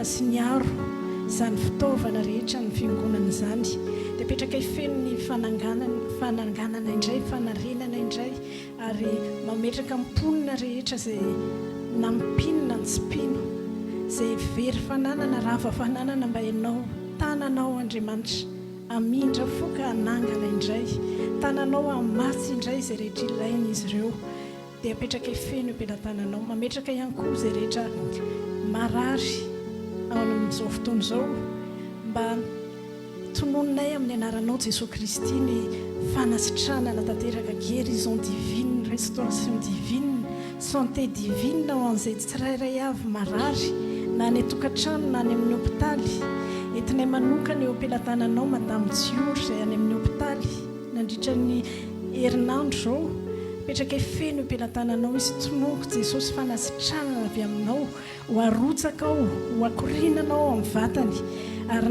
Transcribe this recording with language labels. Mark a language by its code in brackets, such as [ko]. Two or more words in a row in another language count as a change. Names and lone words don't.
[mg] sy niaro izany fitaovana rehetra ny fiangonana zany dia petraka ifeno ny fananganana indray fanarenana indray ary mametraka mponina rehetra zay nampinona ny tsipino zay very fananana rava fananana mba enao tananao andriamanitra amindra foka anangana indray tananao amatsy indray zay rehetra ilaina izy ireo dia apetraka ifeno ampelantananao mametraka ihany koa zay rehetra marary ao amin'izao fotoana izao mba tonononay amin'ny anaranao Jesosy Kristy ny fanasitranana tanteraka [fr] guérison divine restauration divine santé divine [mg] ho an'izay tsirairay avy marary na ny tokantrano na ny amin'ny hôpitaly entinay manokana eo ampelantananao madame Diour zay any amin'ny hôpitaly nandritra ny herinandro zao petraka ifeno ampelantananao izy tononoko Jesosy fanasitranana avy aminao ho arotsaka ao ho akorinanao amin'ny vatany ary